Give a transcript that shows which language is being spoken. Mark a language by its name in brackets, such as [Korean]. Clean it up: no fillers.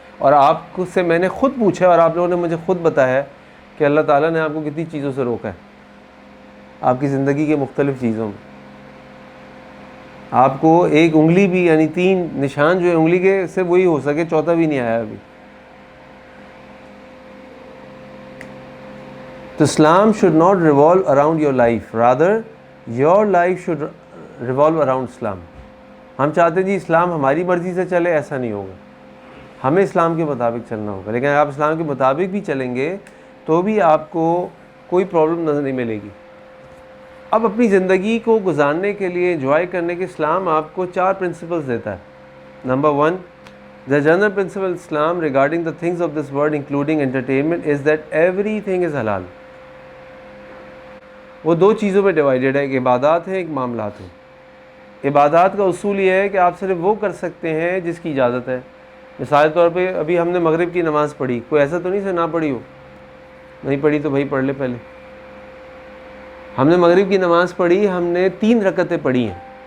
[Urdu] اور آپ کو سے میں نے خود پوچھا اور آپ لوگوں نے مجھے خود بتایا کہ اللہ تعالیٰ نے آپ کو کتنی چیزوں سے روکا ہے آپ کی زندگی کے مختلف چیزوں میں. آپ کو ایک انگلی بھی, یعنی 3 نشان جو ہے انگلی کے, سے وہی ہو سکے, چوتھا بھی نہیں آیا ابھی. [English] تو Islam should not revolve around your life, rather your life should revolve around Islam. [Urdu] ہم چاہتے ہیں جی اسلام ہماری مرضی سے چلے, ایسا نہیں ہوگا, ہمیں اسلام کے مطابق چلنا ہوگا. لیکن اگر آپ اسلام کے مطابق بھی چلیں گے تو بھی آپ کو کوئی پرابلم نظر نہیں ملے گی. اب اپنی زندگی کو گزارنے کے لیے, انجوائے کرنے کے, اسلام آپ کو 4 پرنسپلز دیتا ہے. Number 1, [English] the general principle of Islam regarding the things of this world including entertainment is that everything is halal. [Urdu] وہ 2 چیزوں میں ڈیوائیڈڈ ہے, ایک عبادات ہیں, ایک معاملات ہیں. عبادات کا اصول یہ ہے کہ آپ صرف وہ کر سکتے ہیں جس کی اجازت ہے. مثال کے طور پہ ابھی ہم نے مغرب کی نماز پڑھی, کوئی ایسا تو نہیں سے نہ پڑھی ہو, نہیں پڑھی تو بھائی پڑھ لے. پہلے ہم نے مغرب کی نماز پڑھی, ہم نے 3 رکعتیں پڑھی ہیں.